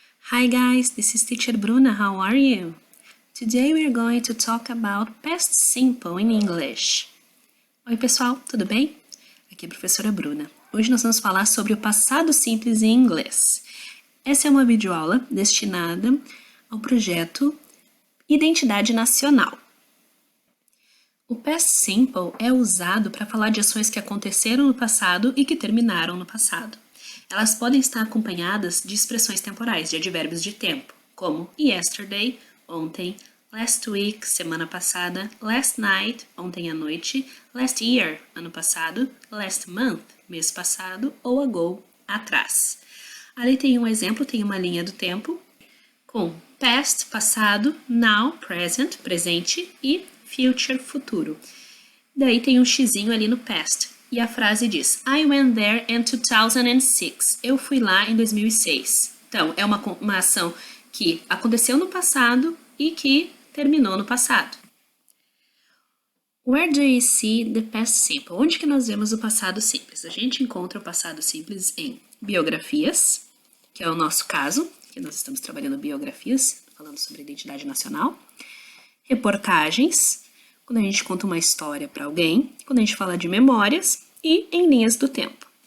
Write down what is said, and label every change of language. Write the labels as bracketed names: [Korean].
[English] Hi guys, this is Teacher Bruna. How are you? Today we are going to talk about past simple in English. [Portuguese] Oi pessoal, tudo bem? Aqui é a professora Bruna. Hoje nós vamos falar sobre o passado simples em inglês. Essa é uma videoaula destinada ao projeto Identidade Nacional. O past simple é usado para falar de ações que aconteceram no passado e que terminaram no passado. Elas podem estar acompanhadas de expressões temporais, de advérbios de tempo, como yesterday, ontem, last week, semana passada, last night, ontem à noite, last year, ano passado, last month, mês passado, ou ago, atrás. Ali tem um exemplo, tem uma linha do tempo, com past, passado, now, present, presente, e future, futuro. Daí tem um xizinho ali no past. E a frase diz, [English] I went there in 2006. [Portuguese] Eu fui lá em 2006. Então, é uma ação que aconteceu no passado e que terminou no passado. [English] Where do you see the past simple? [Portuguese] Onde que nós vemos o passado simples? A gente encontra o passado simples em biografias, que é o nosso caso, que nós estamos trabalhando biografias, falando sobre identidade nacional, reportagens, quando a gente conta uma história para alguém, quando a gente fala de memórias e em linhas do tempo.